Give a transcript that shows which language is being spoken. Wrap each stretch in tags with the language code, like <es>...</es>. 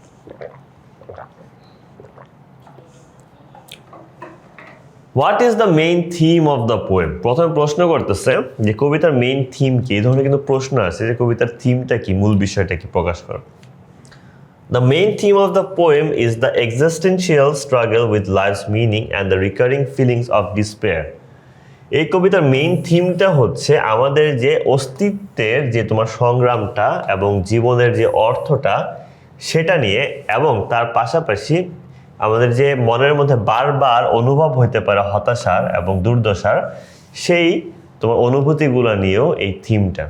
<en>Okay, what is the main theme of the poem?</en> <bn>প্রথমে প্রশ্ন করতেছে যে কবিতার মেইন থিম কি। এই ধরনের কিন্তু প্রশ্ন আছে যে কবিতার থিমটা কি, মূল বিষয়টা কি প্রকাশ করো।</bn> <en>The main theme of the poem is the existential struggle with life's meaning and the recurring feelings of despair.</en> <bn>এই কবিতার মেইন থিমটা হচ্ছে আমাদের যে অস্তিত্বের যে তোমার সংগ্রামটা এবং জীবনের যে অর্থটা সেটা নিয়ে, এবং তার পাশাপাশি আমাদের যে মনের মধ্যে বারবার অনুভব হইতে পারে হতাশার এবং দুর্দশার, সেই তোমার অনুভূতিগুলো নিয়েও এই থিমটা।</bn>